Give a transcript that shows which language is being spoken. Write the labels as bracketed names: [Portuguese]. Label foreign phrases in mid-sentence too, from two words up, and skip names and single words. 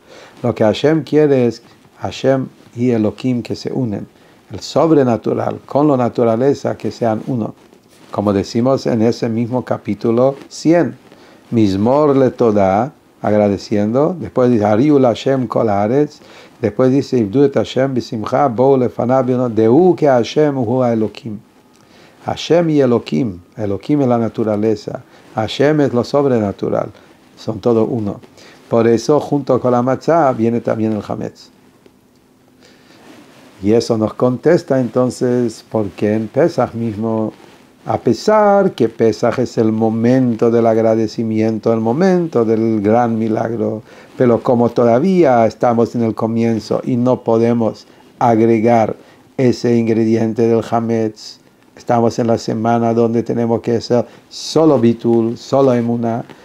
[Spanish] Lo que Hashem quiere es Hashem y Elohim que se unen. El sobrenatural con la naturaleza que sean uno. Como decimos en ese mismo capítulo 100. [Hebrew] מזמור לתודה, agradeciendo. [Spanish] Después dice [Hebrew] הריעו לה' כל הארץ. [Spanish] Después dice [Hebrew] עבדו את השם בשמחה בואו לפניו דעו que השם הוא אלהים. [Spanish] Hashem y Elohim. Elohim es la naturaleza. Hashem es lo sobrenatural. Son todos uno. Por eso, junto con la matzá, viene también el hametz. Y eso nos contesta entonces porque en Pesach mismo, a pesar que Pesach es el momento del agradecimiento, el momento del gran milagro, pero como todavía estamos en el comienzo y no podemos agregar ese ingrediente del hametz, estamos en la semana donde tenemos que hacer solo bitul, solo emuná.